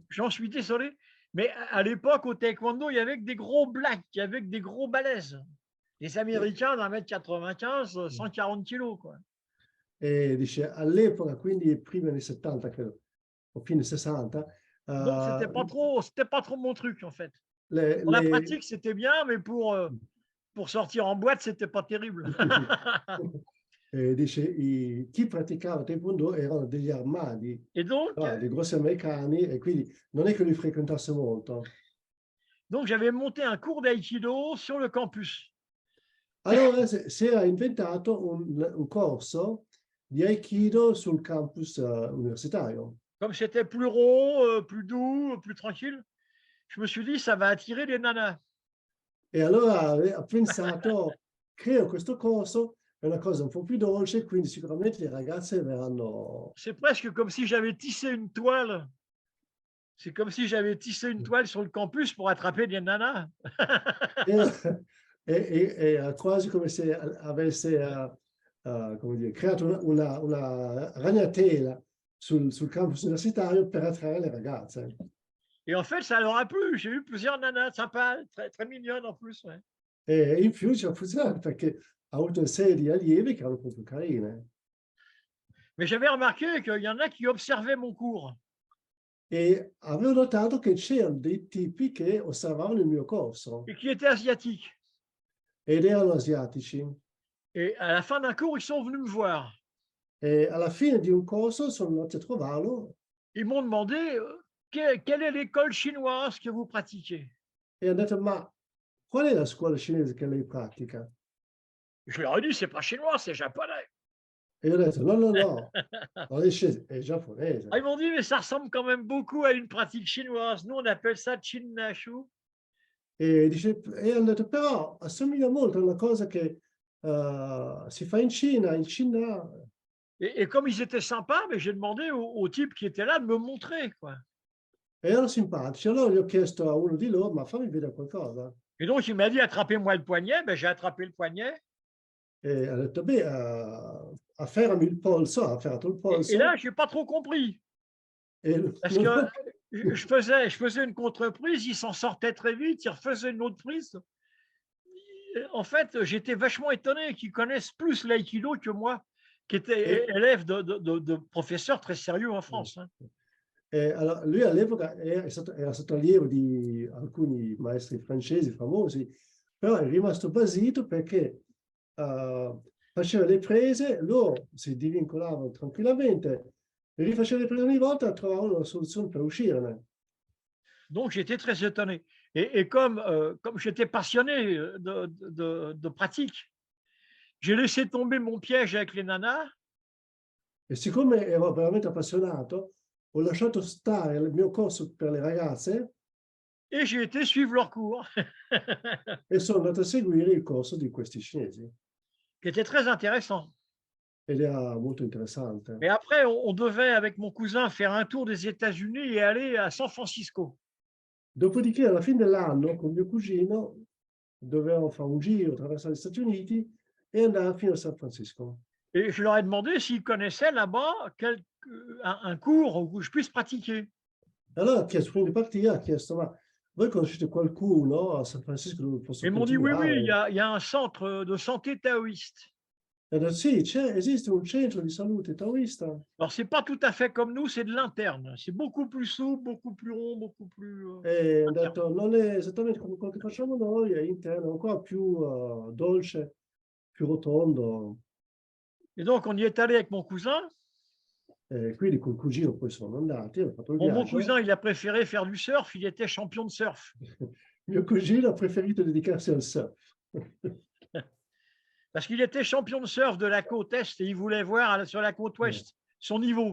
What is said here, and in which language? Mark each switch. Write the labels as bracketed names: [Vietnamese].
[French] j'en suis désolé, mais à l'époque, au taekwondo, il y avait que des gros blacks, il y avait que des gros balèzes. Les Américains d'1,95 m, 140 kilos, quoi. [Italian] E dice all'epoca, quindi prima anni 70, credo, o fine 60, [French] Donc, c'était pas trop mon truc, en fait. le, Pour la le- pratique, c'était bien, mais pour sortir en boîte, c'était pas terrible. [Italian] dice chi praticava taekwondo erano degli armadi, [French] Et donc, [Italian] dei grossi americani, e quindi non è che lui frequentasse molto. [French] j'avais monté un cours d'aïkido sur le campus. [Italian] Allora si era inventato un corso di Aikido sul campus universitario. [French] Comme c'était plus rond, plus doux, plus tranquille, je me suis dit, ça va attirer les nanas. [Italian] E allora ha pensato, creo questo corso, è una cosa un po' più dolce, quindi sicuramente le ragazze verranno. [French] C'est presque comme si j'avais tissé une toile. C'est comme si j'avais tissé une toile sur le campus pour attraper des nanas. [Italian] Era quasi come se avesse come dire, creato una ragnatela sul campus universitario per attrarre le ragazze. [French] Et en fait, ça leur a plu. J'ai eu plusieurs nanas sympas, très, très mignonnes en plus. Ouais. [Italian] E in più ci ha funzionato perché ha avuto una serie di allievi che erano proprio carine. [French] Mais j'avais remarqué qu'il y en a qui observaient mon cours. [Italian] E avevo notato che c'erano dei tipi che osservavano il mio corso [French] Et qui étaient asiatiques. [Italian] ed erano asiatici. [French] Et à la fin d'un cours, ils sont venus me voir. [Italian] E alla fine di un corso sono andati a trovarlo [French] Ils m'ont demandé quelle est l'école chinoise que vous pratiquez. [Italian] e hanno detto: ma qual è la scuola cinese che lei pratica? [French] Je leur ai dit, c'est pas chinois, c'est japonais. [Italian] E io ho detto: no, non è giapponese. [French] Ah, ils m'ont dit, mais ça ressemble quand même beaucoup à une pratique chinoise. Nous, on appelle ça Chin Nashu. [Italian] E hanno detto: però assomiglia molto a una cosa che si fa in Cina, in Cina. [French] Et comme ils étaient sympas, mais j'ai demandé au type qui était là de me montrer, quoi. [Italian] E erano simpatici. Allora gli ho chiesto a uno di loro: ma fammi vedere qualcosa. [French] Et donc, il m'a dit, attrapez-moi le poignet. Ben, j'ai attrapé le poignet. [Italian] E ha detto: beh, afferrami il polso, ha afferrato il polso. [French] Et là, je n'ai pas trop compris. Parce que je faisais une contre-prise, il s'en sortait très vite, il refaisait une autre prise. En fait, j'étais vachement étonné qu'ils connaissent plus l'aïkido que moi, qui était élève de professeurs très sérieux en France. Hein. [Italian] Allora, lui all'epoca era stato allievo di alcuni maestri francesi famosi, però è rimasto basito perché faceva le prese, loro si divincolavano tranquillamente, rifaceva le prese ogni volta e trovavano una soluzione per uscirne. [French] Donc, j'étais très étonné. Et comme j'étais passionné de pratique, j'ai laissé tomber mon piège avec les nanas. [Italian] E siccome ero veramente appassionato, ho lasciato stare il mio corso per le ragazze [French] Et j'ai été suivre leur cours, [Italian] e sono andato a seguire il corso di questi cinesi. [French] qui était très intéressant. [Italian] Ed era molto interessante. [French] Et après, on devait, avec mon cousin, faire un tour des États-Unis et aller à San Francisco. [Italian] Dopodiché, alla fine dell'anno, con mio cugino, dovevamo fare un giro attraverso gli Stati Uniti e andare fino a San Francisco. [French] Et je leur ai demandé s'ils connaissaient là-bas un cours où je puisse pratiquer. [Italian] Allora ha chiesto, prima di partire, ha chiesto: ma voi conoscete qualcuno a San Francisco dove posso [French] Et ils m'ont dit, oui, [Italian] continuare? [French] il y a un centre de santé taoïste. [Italian] E ho detto: sì, esiste un centro di salute taoista. [French] Alors, c'est pas tout à fait comme nous, c'est de l'interne. C'est beaucoup plus souple, beaucoup plus rond, beaucoup plus... [Italian] E ho detto: non è esattamente come quello che facciamo noi, è interno, ancora più dolce, più rotondo. [French] Et donc, on y est allé avec mon cousin. [Italian] Quindi col cugino poi sono andati, hanno fatto il [French] Bon, mon [Italian] viaggio. [French] cousin, il a préféré faire du surf, il était champion de surf. [Italian] Mio cugino ha preferito dedicarsi al surf. [French] Parce qu'il était champion de surf de la côte Est et il voulait voir sur la côte Ouest son niveau.